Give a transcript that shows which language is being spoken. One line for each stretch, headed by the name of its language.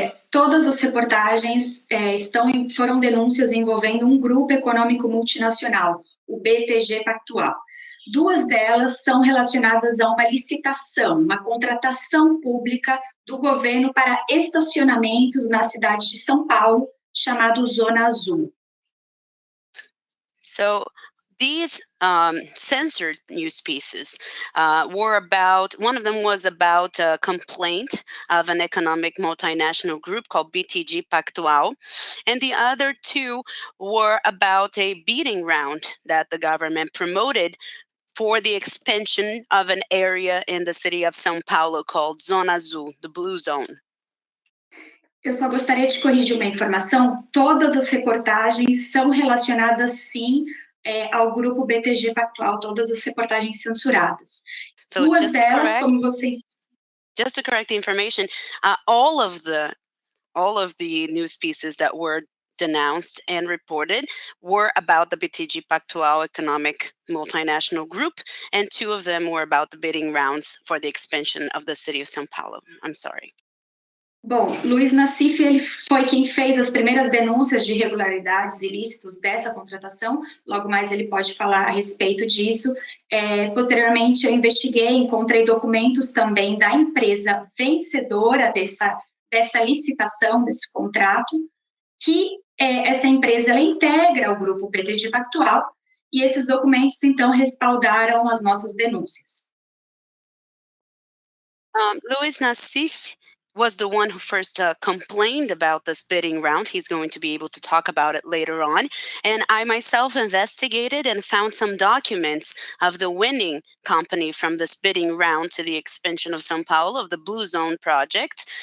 Portuguese: Todas as reportagens foram denúncias envolvendo um grupo econômico multinacional, o BTG Pactual. 2 delas são relacionadas a uma licitação, uma contratação pública do governo para estacionamentos na cidade de São Paulo, chamado Zona Azul.
English: So these censored news pieces were about, one of them was about a complaint of an economic multinational group called BTG Pactual, and the other 2 were about a beating round that the government promoted for the expansion of an area in the city of São Paulo called Zona Azul, the Blue Zone.
Portuguese: Eu só gostaria de corrigir uma informação. Todas as reportagens são relacionadas, sim, ao grupo BTG Pactual, todas as reportagens censuradas.
English: So
Portuguese: 2 delas, como você...
English: Just to correct the information, all of the news pieces that were denounced and reported were about the BTG Pactual economic multinational group, and 2 of them were about the bidding rounds for the expansion of the city of São Paulo. I'm sorry.
Portuguese: Bom, Luiz Nassif ele foi quem fez as primeiras denúncias de irregularidades ilícitos dessa contratação, logo mais ele pode falar a respeito disso. Posteriormente, eu investiguei, encontrei documentos também da empresa vencedora dessa licitação, desse contrato, que essa empresa ela integra o grupo BTG Pactual, e esses documentos, então, respaldaram as nossas denúncias.
English: Luiz Nassif was the one who first complained about this bidding round. He's going to be able to talk about it later on. And I myself investigated and found some documents of the winning company from this bidding round to the expansion of São Paulo, of the Blue Zone project.